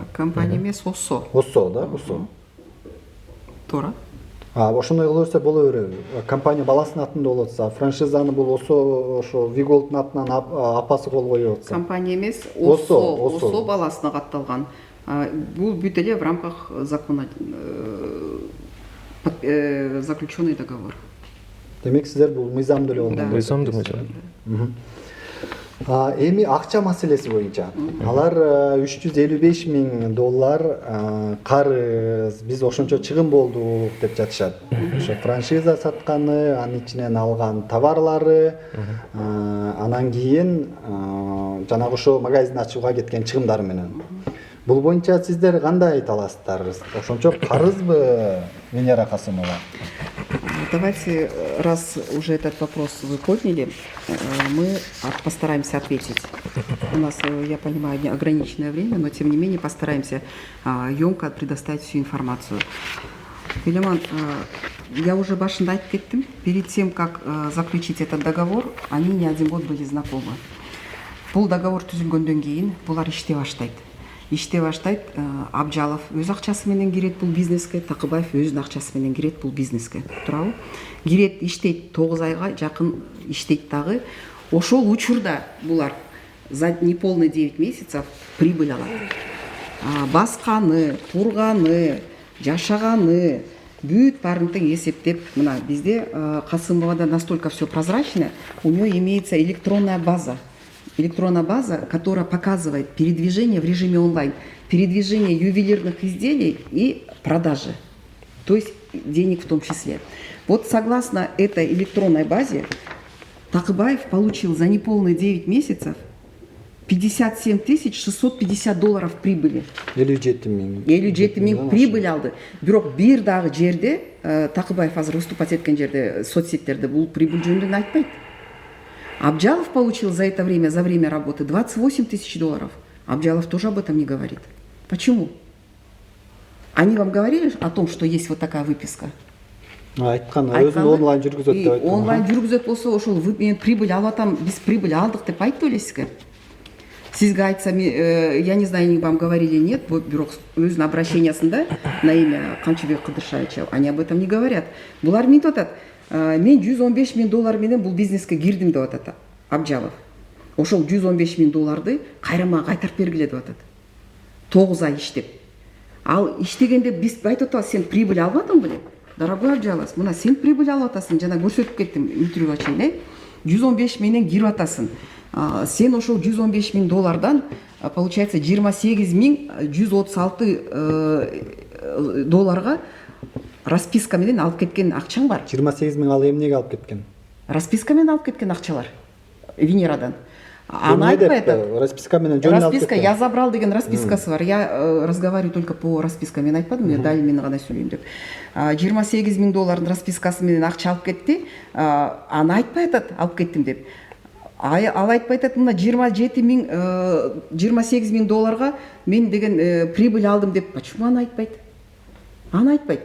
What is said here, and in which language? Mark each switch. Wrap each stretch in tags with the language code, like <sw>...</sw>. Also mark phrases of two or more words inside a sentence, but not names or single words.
<ky>Компания эмес, ОСО. ОСО да, ОСО. Туура. Ошондой кыла берсе боло береби. Компания баласынын атында болот атса, франшизаны бул ОСО ошо Виголдтун атынан апасы кол коюп атса. Компания эмес, ОСО баласына катталган. Бул бүт эле</ky> <ru>в рамках закона заключенный договор.</ru> <ky>Демек сиздер бул мыйзамдуу эле болгон. Мыйзамдуу. Эми акча маселеси боюнча алар $355,000 карыз, биз ошончо чыгым болдук деп жатышат. Ошо франшиза сатканы, анын ичинен алган товарлары, анан кийин жанагы ошо магазин ачууга кеткен чыгымдары менен. Бул боюнча сиздер кандай айта аласыздар? Ошончо карызбы, Венера Касымова?</ky> <ru>Давайте, раз уже этот вопрос вы подняли, мы постараемся ответить. У нас, я понимаю, ограниченное время, но тем не менее постараемся емко предоставить всю информацию.</ru> <ky>Елеман,</ky> <ru>я уже</ru> <ky>башында айтып кеттим,</ky> <ru>перед тем, как заключить этот договор, они не один год были знакомы.</ru> <ky>Бул договор түзүлгөндөн кийин булар иштей баштайт. Абжалов өз акчасы менен кирет бул бизнеске, Такыбаев өзүнүн акчасы менен кирет бул бизнеске. Туурабы? Кирет, иштейт, 9 айга жакын иштейт дагы. Ошол учурда булар</ky> <ru>за неполный 9 месяцев прибыль</ru> <ky>алат. Басканы, турганы, жашаганы бүт баарын тең эсептеп, мына бизде Касымовада</ky> <ru>настолько все прозрачно, у нее имеется электронная база, которая показывает передвижение в режиме онлайн, передвижение ювелирных изделий и продажи, то есть денег в том числе. Вот согласно этой электронной базе Такыбаев получил за неполные 9 месяцев 57 650 долларов прибыли.</ru> <ky>57 миң. 57 миң прибыль алды. Бирок бир дагы жерде Такыбаев азыр выступать эткен жерде соцсеттерде бул прибыль жөнүндө айтпайт.</ky> <ru>Абджалов получил за это время, за время работы 28 тысяч долларов. Абджалов тоже об этом не говорит. Почему? Они вам говорили о том, что есть вот такая выписка?</ru> <ky>Айткан, өзүн онлайн жүргүзөт деп айткан. Онлайн жүргүзөт болсо, ошол мен прибыль алып атам, биз прибыль алдык деп айтып элесизби? Сизге айтсам,</ky> <ru>я не знаю, они вам говорили нет,</ru> <ky>бирок өзүнүн обращениясында</ky> <ru>на имя Камчыбек Кыдыршаевича они об этом не говорят.</ru> <ky>Булар мынтип атат. Мен 115 миң доллар менен бул бизнеске кирдим деп атат Абджалов. Ошол 115 миң долларды кайра мага кайтарып бергиле деп атат. 9 ай иштеп. Ал иштегенде биз айтып атабыз, сен прибыль алып атың беле? Дорогой Абджалов, мына сен прибыль алып атасың, жана көрсөтүп кеттим интервьюга чейин, 115 менен кирип атасың. Сен ошол 115 миң доллардан получается 28 миң 136 долларга расписка менен алып кеткен акчаң бар. 28 миң ал эмнеге алып кеткен? Расписка менен алып кеткен акчалар Венерадан. Аны айтпай атат. Расписка менен жөн алып Расписка, кеткен.</ky> <ru>я забрал</ru> <ky>деген распискасы бар.</ky> <ru>Я разговариваю только по расписка.</ru> <ky>Мен айтпадым,</ky> <ru>я дали</ru> <ky>мен гана сүйлөйм деп. 28 миң доллардын распискасы менен акча алып кетти. Аны айтпай атат, алып кеттим деп. Ал айтпай атат, мына 28 миң долларга мен деген прибыль алдым деп. Почему аны айтпайт? Аны айтпайт.</ky>